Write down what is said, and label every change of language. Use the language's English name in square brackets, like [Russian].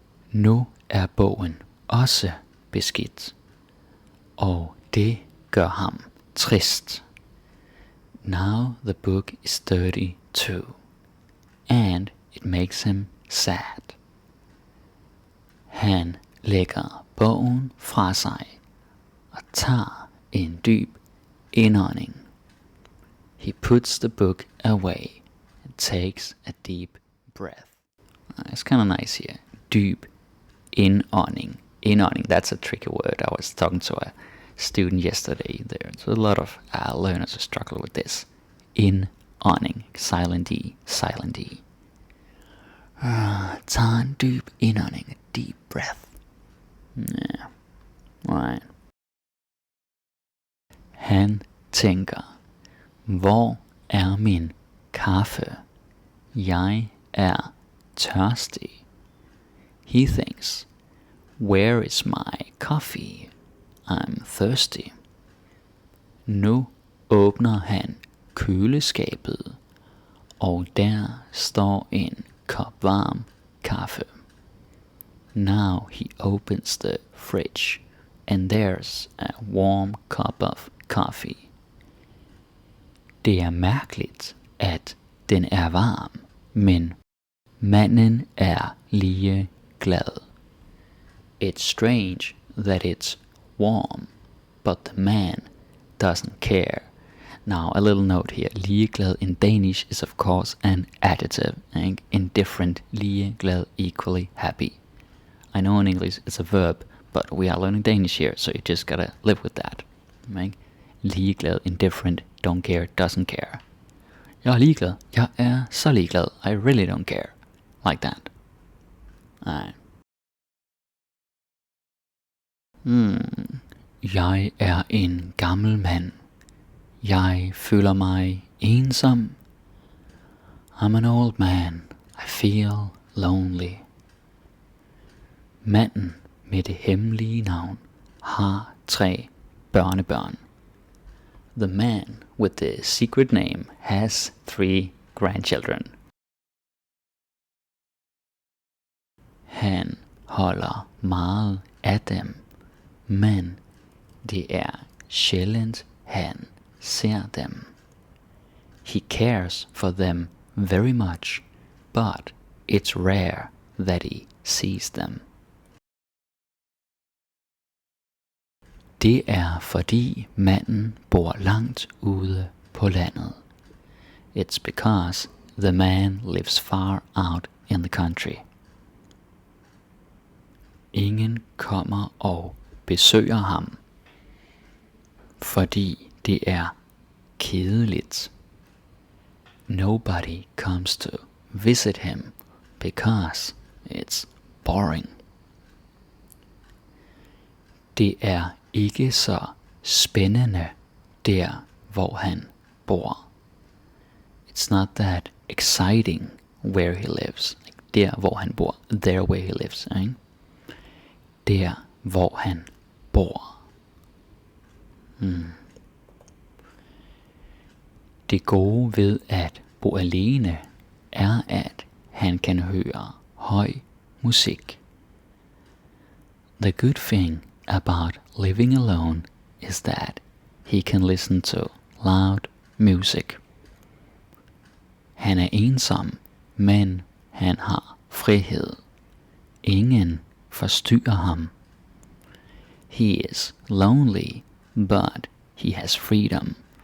[Danish] Nu er bogen også beskidt, og det gør ham trist. [English] Now the book is dirty too, and it makes him sad. [Danish] Han lægger bogen fra sig og tager en dyb indånding. [English] He puts the book away and takes a deep breath. It's kind of nice here. [Danish] Dyb indånding. [English] Indånding, that's a tricky word. I was talking to a student yesterday. There's a lot of learners who struggle with this. Indånding. Silent E. Silent E. [Danish] Tager en dyb indånding. [English] A deep breath. Yeah. Right. [Danish] Han tænker, hvor er min kaffe? Jeg er tørstig. [English] He thinks, where is my coffee? I'm thirsty. [Danish] Nu åbner han køleskabet, og der står en kop varm kaffe. [English] Now he opens the fridge, and there's a warm cup of coffee. [Danish] Det er mærkeligt, at den er varm, men manden er lige glad. [English] It's strange that it's warm, but the man doesn't care. Now, a little note here. Ligeglad in Danish is of course an adjective. Indifferent, ligeglad, equally happy. I know in English it's a verb, but we are learning Danish here, so you just gotta live with that. Ligeglad, indifferent, don't care, doesn't care. [Danish] Jeg er ligeglad. Jeg er så ligeglad. [English] I really don't care. Like that. Alright. [Danish] Jeg er en gammel mand. Jeg føler mig ensom. [English] I'm an old man. I feel lonely. [Danish] Manden med det hemmelige navn har 3 børnebørn. [English] The man with the secret name has 3 grandchildren. [Danish] Han holder meget af dem, men det er sjældent han ser dem. [English] He cares for them very much, but it's rare that he sees them. [Danish] Det er fordi manden bor langt ude på landet. [English] It's because the man lives far out in the country. [Danish] Ingen kommer og besøger ham, fordi det er kedeligt. [English] Nobody comes to visit him because it's boring. [Danish] Det er ikke så spændende der, hvor han bor. [English] It's not that exciting where he lives. [Danish] Der, hvor han bor. [English] There where he lives. [Danish] Ikke? Der, hvor han bor. Det gode ved at bo alene er, at han kan høre høj musik. [English] The good thing about living alone is that he can listen to loud music. [Danish] Han er ensom, men han har frihed. Ingen forstyrrer ham. [English] He is lonely, but he has freedom.